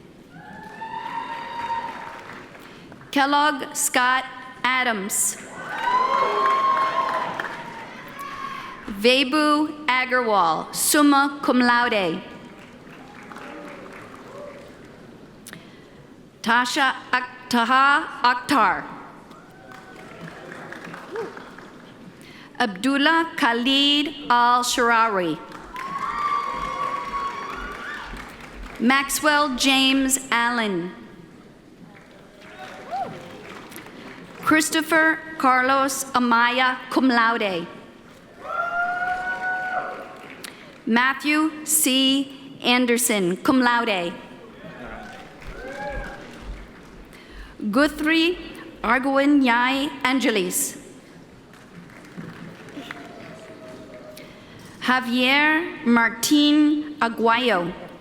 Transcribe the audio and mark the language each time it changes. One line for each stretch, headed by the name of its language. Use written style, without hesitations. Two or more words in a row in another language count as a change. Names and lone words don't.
English: Kellogg Scott Adams. Vebu Agarwal,
Latin: summa cum laude.
English: Taha Akhtar. Abdullah Khalid Al-Sharawi. Maxwell James Allen. Christopher Carlos Amaya,
Latin: cum laude.
English: Matthew C. Anderson,
Latin: cum laude.
English: Guthrie Arguin Yai Angelis. Javier Martin Aguayo.